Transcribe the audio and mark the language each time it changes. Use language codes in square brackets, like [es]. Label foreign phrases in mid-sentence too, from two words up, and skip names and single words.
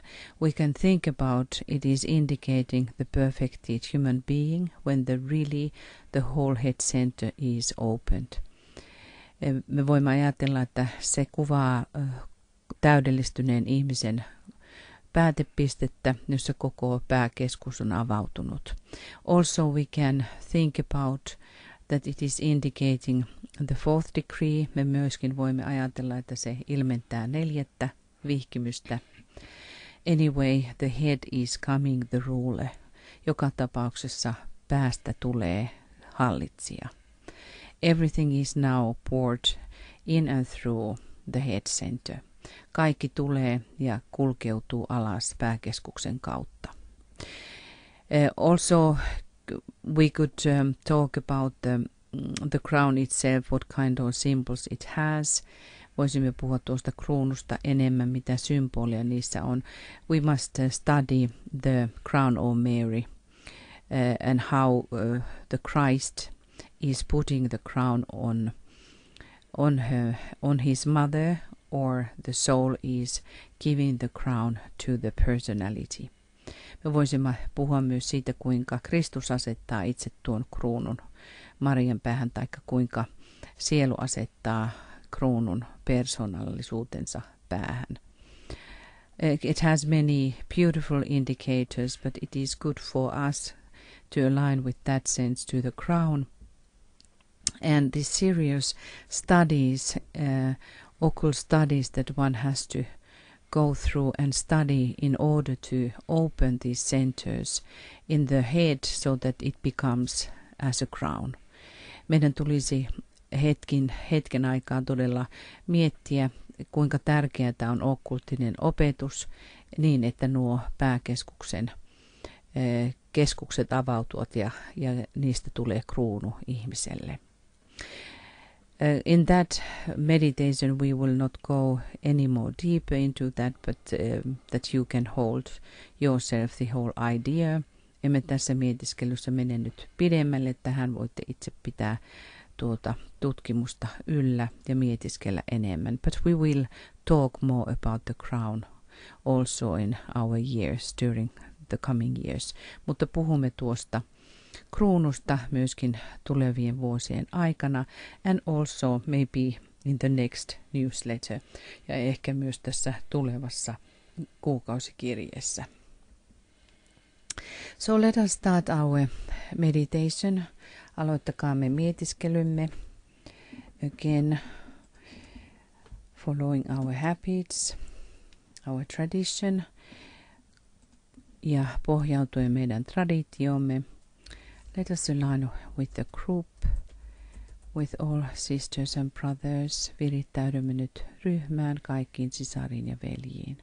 [en] We can think about it is indicating the perfected human being when the whole head center is opened. [fi] Me voimme ajatella, että se kuvaa täydellistyneen ihmisen päätepistettä, jossa koko pääkeskus on avautunut. [en] Also we can think about that it is indicating the fourth degree. [fi] Me myöskin voimme ajatella, että se ilmentää 4. vihkimystä. [en] Anyway, the head is coming the ruler. [fi] Joka tapauksessa päästä tulee hallitsija. [en] Everything is now poured in and through the head center. [fi] Kaikki tulee ja kulkeutuu alas pääkeskuksen kautta. [en] Also, we could talk about the crown itself, what kind of symbols it has. [fi] Voisimme puhua tuosta kruunusta enemmän, mitä symbolia niissä on. [en] We must study the crown of Mary and how the Christ is putting the crown on his mother, or the soul is giving the crown to the personality. [fi] Me voisimme puhua myös siitä, kuinka Kristus asettaa itse tuon kruunun Marian päähän, tai kuinka sielu asettaa kruunun persoonallisuutensa päähän. [en] It has many beautiful indicators, but it is good for us to align with that sense to the crown. And these serious studies, occult studies that one has to go through and study in order to open these centers in the head so that it becomes as a crown. [fi] Meidän tulisi hetken aikaa todella miettiä, kuinka tärkeää on okkulttinen opetus niin, että nuo keskukset avautuvat ja niistä tulee kruunu ihmiselle. [en] In that meditation we will not go any more deeper into that, but that you can hold yourself the whole idea. [fi] Emme tässä mietiskelyssä mene nyt pidemmälle, tähän voitte itse pitää tuota tutkimusta yllä ja mietiskellä enemmän. [en] But we will talk more about the crown also in our years, during the coming years. [fi] Mutta puhumme tuosta kruunusta myöskin tulevien vuosien aikana, [en] and also maybe in the next newsletter, [fi] ja ehkä myös tässä tulevassa kuukausikirjeessä. [en] So let us start our meditation. [fi] Aloittakaamme mietiskelymme. [en] Again, following our habits, our tradition, [fi] ja pohjautuen meidän traditiomme. [en] Let us align with the group, with all sisters and brothers. [fi] Virittäydymme nyt ryhmään kaikkiin sisariin ja veljiin.